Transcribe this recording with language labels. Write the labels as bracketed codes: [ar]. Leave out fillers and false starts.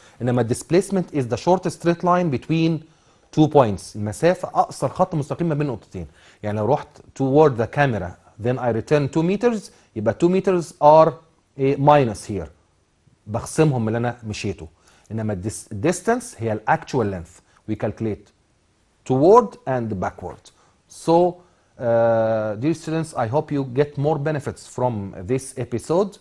[ar] انما [en] displacement is the short straight line between two points. [ar] المسافة اقصر خط مستقيم ما بين نقطتين. يعني لو رحت [en] toward the camera then I return 2 meters [ar] يبقى [en] 2 meters are minus here. [ar] بخصمهم من اللي انا مشيته. انما [en] distance [ar] هي ال [en] actual length. We calculate toward and backward. So dear students, I hope you get more benefits from this episode.